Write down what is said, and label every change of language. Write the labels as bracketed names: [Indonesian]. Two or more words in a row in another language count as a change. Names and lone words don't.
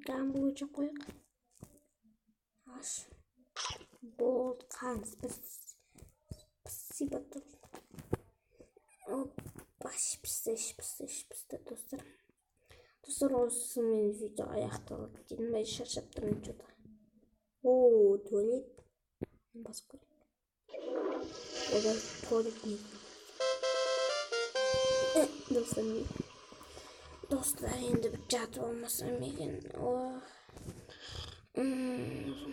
[Kazakh] Гамбургер жеп қояқ. Аш. Болды, қарнымыз спасибо. Опа, пісті достар. Достар, осымен видео аяқталады. Дейін бай шаршап тұрмын что-то. О, туалет. Басып көрейік. Ода туалет не? Достар, енді бір жатып алмасам екен.